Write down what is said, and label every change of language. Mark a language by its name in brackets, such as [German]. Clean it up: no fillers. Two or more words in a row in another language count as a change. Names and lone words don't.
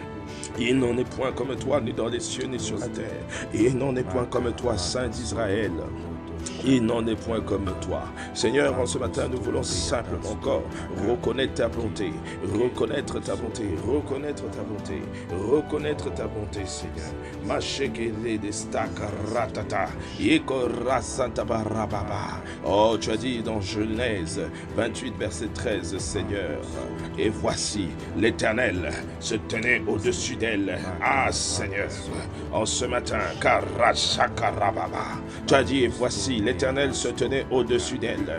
[French] Il n'en est point comme toi, ni dans les cieux, ni sur la terre. Il n'en est point comme toi, Saint d'Israël. Il n'en est point comme toi. Seigneur, en ce matin, nous voulons simplement encore reconnaître ta bonté, reconnaître ta bonté, reconnaître ta bonté, reconnaître ta bonté, Seigneur. Machekele de stakaratata, yekora santa barababa. Oh, tu as dit dans Genèse 28, verset 13, Seigneur, et voici, l'Éternel se tenait au-dessus d'elle. Ah, Seigneur, en ce matin, karachakarababa, tu as dit, et voici, l'Éternel se tenait au-dessus d'elle.